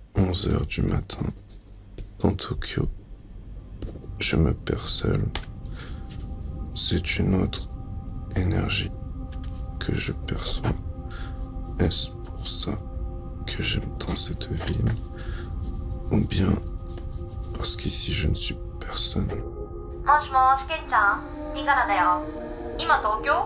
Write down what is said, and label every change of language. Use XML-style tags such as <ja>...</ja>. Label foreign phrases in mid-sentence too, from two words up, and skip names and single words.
<fr>11 heures du matin, dans Tokyo, je me perds seul. C'est une autre énergie que je perçois. Est-ce pour ça que j'aime tant cette ville? Ou bien parce qu'ici je ne suis personne?</fr> <ja>もしもし、ケンちゃん、リカナだよ。今東京？</ja>